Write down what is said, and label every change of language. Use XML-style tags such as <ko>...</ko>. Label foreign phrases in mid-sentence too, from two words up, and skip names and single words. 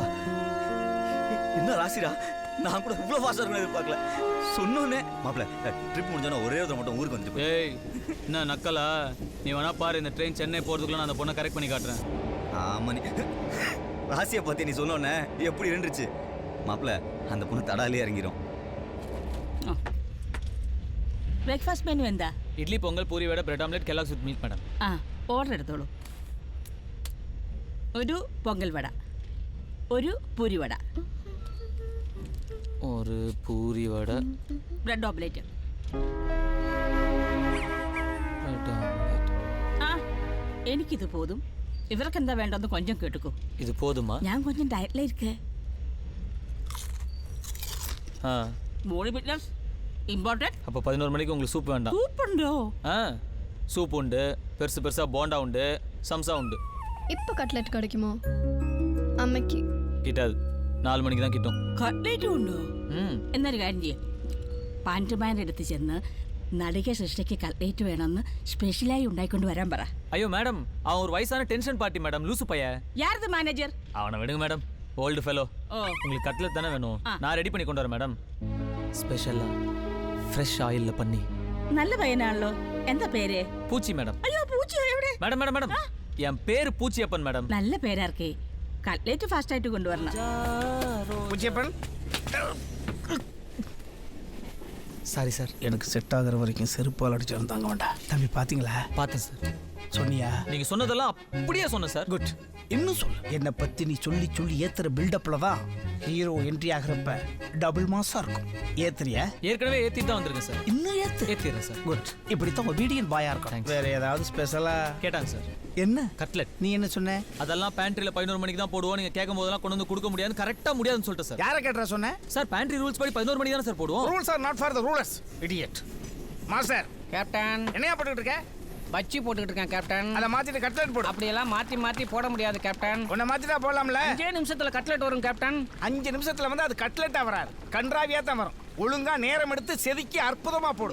<ta>என்ன ராசிடா நான் கூட இவ்வளவு ஃபாஸ்டா இருக்கணும் எதிர்பார்க்கல சொன்னோன்னே மாப்பிள்ள ட்ரிப் முடிஞ்சோன்னா ஒரே ஒரு மட்டும் ஊருக்கு வந்துட்டு போய் ஏய் என்ன நக்கலா நீ வேணா பாரு இந்த ட்ரெயின் சென்னை போறதுக்குள்ள நான் அந்த பொண்ணை கரெக்ட் பண்ணி காட்டுறேன். ஆமா நீ ராசியை பத்தி நீ சொன்னோன்னே எப்படி இருந்துச்சு மாப்பிள்ள அந்த பொண்ணு தடாலே இறங்கிரும்.</ta> <ml>ബ്രേക്ക്ഫാസ്റ്റ് മെനു എന്താ?</ml> <ta>இட்லி பொங்கல் பூரி வடை</ta> <en>bread omelette Kellogg's with meat madam.</en> <ml>ആ ഓർഡർ എടുത്തോളൂ. ഒരു പൊങ്കൽ വട, ഒരു പൂരി വട,</ml> <ta>ஒரு பூரி வடை</ta> <en>Bread omelette. Bread omelette.</en> <ml>ആ എനിക്കിത് പോതും. ഇവർക്ക് എന്താ വേണ്ടെന്ന്</ml> <ta>கொஞ்சம் கேட்டுக்கோ. இது போதுமா?</ta> <ml>ഞാൻ കൊഞ്ചം ഡയറ്റിൽ ഇരിക്കേ. ஆ</ml> <en>Body fitness important.</en> <ta>அப்போ 11 மணிக்கு உங்களுக்கு சூப் வேண்டாம்.</ta> <ml>സൂപ്പുണ്ടോ?</ml> <ta>ஆ சூப் உண்டு, பெருசு பெருசா போண்டா உண்டு, சம்சா உண்டு. இப்போ கட்லெட் கிடைக்குமோ? அம்மைக்கு கிட்டாது 4 மணிக்கு தான் கிட்டும்.</ta> <ml>കട്ട്ലേറ്റും ഉണ്ടോ? ம் എന്നൊരു കാര്യം ചെയ്യും. പാൻറ്റുമാൻ്റെ അടുത്ത് ചെന്ന് നടിക സൃഷ്ടിക്ക് കട്ട്ലേറ്റ് വേണമെന്ന് സ്പെഷ്യലായി ഉണ്ടായിക്കൊണ്ട് വരാൻ പറ.</ml> <ta>ஐயோ மேடம் அவன் ஒரு வயசான</ta> <en>tension party</en> <ta>மேடம் லூசு பையன். யாரது மேனேஜர்? அவனை விடுங்க மேடம்</ta> <en>old fellow. ஓ</en> <ta>உங்களுக்கு கட்லெட் தானே வேணும் ஆ. நான் ரெடி பண்ணி கொண்டு வரேன் மேடம். ஸ்பெஷலாக ஃப்ரெஷ் ஆயிலில் பண்ணி.</ta> <ml>നല്ല പയ്യനാണല്ലോ. എന്താ പേര്?</ml> <ta>பூச்சி மேடம்.</ta> <ml>അയ്യോ പൂച്ച എവിടെ?</ml> <ta>மேடம் மேடம் மேடம் என் பேர் பூச்சியப்பன் மேடம்.</ta> <ml>നല്ല പേരാർക്കേ. കട്ട്ലേറ്റ് ഫാസ്റ്റ് ആയിട്ട് കൊണ്ടുവരണം.</ml> <ta>பூச்சியப்பன்</ta> <en>Sorry sir.</en> <ta>எனக்கு செட் ஆகிற வரைக்கும் செருப்பால் அடிச்சு தாங்க வேண்டாம். தம்பி பாத்தீங்களா? பார்த்தேன் சார். சொன்னியா? நீங்கள் சொன்னதெல்லாம் அப்படியே சொன்னேன் சார். குட். இன்னும் சொல்லு. என்னை பத்தி நீ சொல்லி சொல்லி ஏத்துற பில்டப்ல தான் ஹீரோ என்ட்ரி ஆகிறப்ப டபுள் மாசா இருக்கும். ஏத்துறியா? ஏற்கனவே ஏற்றிட்டு தான் வந்திருக்கேன் சார். இன்னும் ஏத்து. ஏற்றிடுறேன் சார். குட். இப்படித்தான் ஒபீடியன்ட் பாயா இருக்கும்.</ta> <en>Thanks.</en> <ta>வேற ஏதாவது ஸ்பெஷலா? கேட்டாங்க சார். என்ன கட்லெட் நீ என்ன சொன்ன? அதெல்லாம் பேண்ட்ரியில் 11 மணிக்கு தான் போடுவோம். நீங்கள் கேட்கும் போதெல்லாம் கொண்டு வந்து கொடுக்க முடியாதுன்னு கரெக்டாக முடியாதுன்னு சொல்லிட்டு சார். யாரை கேட்டா சொன்ன? சார்</ta> <en>pantry rules</en> <ta>படி 11 மணிக்கு தானே சார் போடுவோம்.</ta> <en>Rules are not for the rulers idiot.</en> <ta>மாஸ்டர் கேப்டன் என்னையா போட்டுக்கிட்டு இருக்க? பச்சி போட்டுக்கிட்டு இருக்கேன் கேப்டன். அதை மாத்திட்டு கட்லெட் போடு. அப்படியெல்லாம் மாற்றி மாற்றி போட முடியாது கேப்டன். உன்னை மாத்திட்டா போடலாம்ல? 5 நிமிஷத்துல கட்லெட் வரும் கேப்டன். 5 நிமிஷத்துல வந்து அது கட்லெட்டா வராது, கன்றாவியா தான் வரும். ஒழுங்கா நேரம் எடுத்து செதுக்கி அற்புதமா போடு.</ta>